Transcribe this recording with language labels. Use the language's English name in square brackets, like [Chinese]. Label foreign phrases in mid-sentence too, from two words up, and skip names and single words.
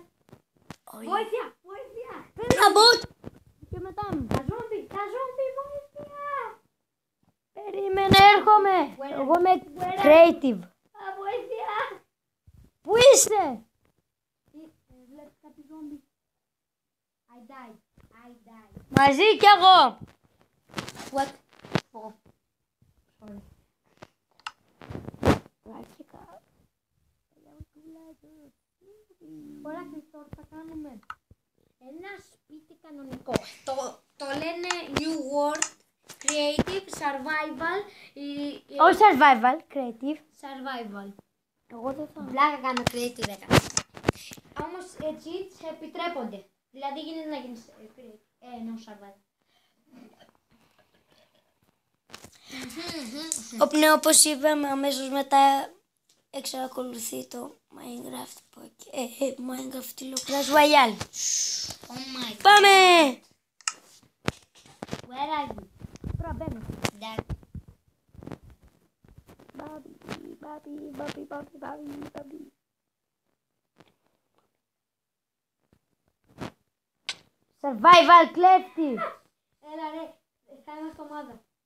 [Greek] Βοήθεια! Βοήθεια! Ένα bot. Και μετά Τα ζόμπι! Τα ζόμπι! Βοήθεια! περίμενε, έρχομαι. Εγώ είμαι creative. Βοήθεια! Πού είσαι? Βλέπεις κάτι ζόμπι. [English] I died. I died. [Greek] Μαζί κι εγώ. [English] What? Oh. Sorry. [Greek] Ωραία, Χριστό, θα κάνουμε ένα σπίτι κανονικό. Το λένε New World Creative Survival. Όχι survival, creative. Survival. Εγώ δεν θα. Πλάκα κάνω creative έκανα. Όμως cheats επιτρέπονται. Δηλαδή γίνεται να γίνεις [English] no survival. [Greek] Ναι, όπως είπαμε, αμέσως μετά εξακολουθεί το Minecraft Minecraft Clash Royale. [English] Oh my god. [Greek] Πάμε! [English] Where are you? [Greek] Τώρα μπαίνω. [English] That. [Greek] Μπάμπι. Survival κλέφτη. Έλα ρε, θα είμαστε ομάδα.